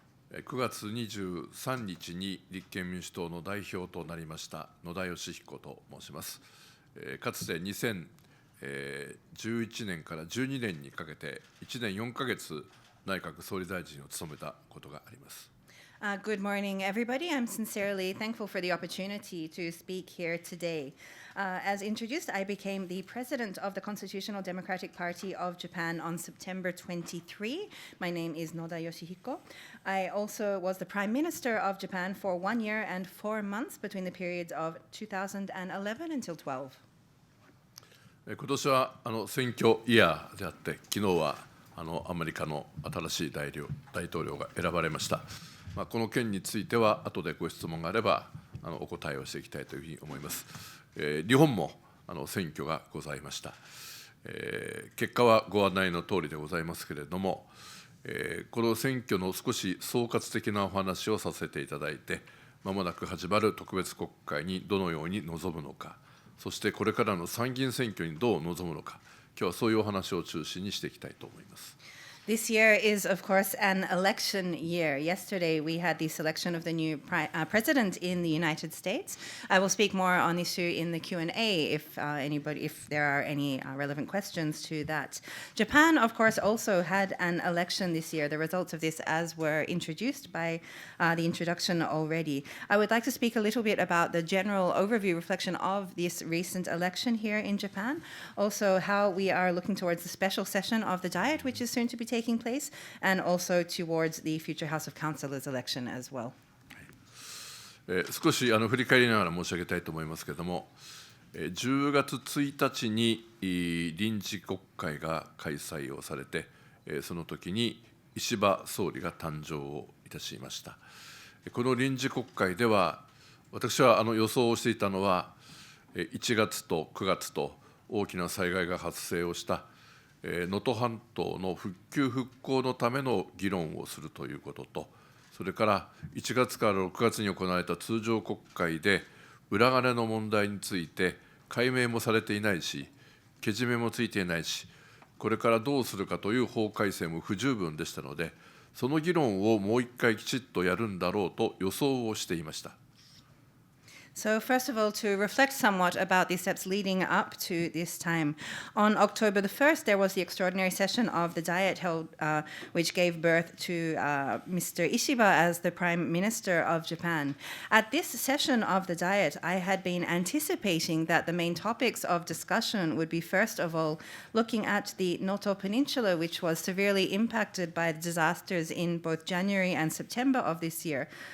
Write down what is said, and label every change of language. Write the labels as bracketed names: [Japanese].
[Japanese] 9月23日に立憲民主党の代表となりました野田佳彦と申します。かつて2011年から12年にかけて1年4ヶ月内閣総理大臣を務めたことがあります。 [English] Good morning, everybody. I'm sincerely thankful for the opportunity to speak here today. As introduced, I became the president of the Constitutional Democratic Party of Japan on September 23. My name is Noda Yoshihiko. I also was the prime minister of Japan for 1 year and 4 months between the periods of 2011 until 12. [Japanese] 今年は選挙イヤーであって、昨日はアメリカの新しい大統領が選ばれました。この件については、後でご質問があればお答えをしていきたいというふうに思います。日本も選挙がございました。結果はご案内の通りでございますけれども、この選挙の少し総括的なお話をさせていただいて、まもなく始まる特別国会にどのように臨むのか、そしてこれからの参議院選挙にどう臨むのか、今日はそういうお話を中心にしていきたいと思います。 [English] This year is, of course, an election year. Yesterday, we had the selection of the new president in the United States. I will speak more on this issue in the Q&A if there are any relevant questions to that. Japan, of course, also had an election this year. The results of this, as were introduced by the introduction already. I would like to speak a little bit about the general overview reflection of this recent election here in Japan. Also, how we are looking towards the special session of the Diet, which is soon to be taking place, and also towards the future House of Councillors election as well. [Japanese] 少し振り返りながら申し上げたいと思いますけれども、10月1日に臨時国会が開催をされて、その時に石破総理が誕生をいたしました。この臨時国会では、私は予想をしていたのは、1月と9月と大きな災害が発生をした能登半島の復旧・復興のための議論をするということと、それから1月から6月に行われた通常国会で、裏金の問題について解明もされていないし、けじめもついていないし、これからどうするかという法改正も不十分でしたので、その議論をもう一回きちっとやるんだろうと予想をしていました。 [English] So first of all, to reflect somewhat about the steps leading up to this time. On October the 1st, there was the extraordinary session of the Diet held, which gave birth to Mr. Ishiba as the Prime Minister of Japan. At this session of the Diet, I had been anticipating that the main topics of discussion would be, first of all, looking at the Noto Peninsula, which was severely impacted by the disasters in both January and September of this year.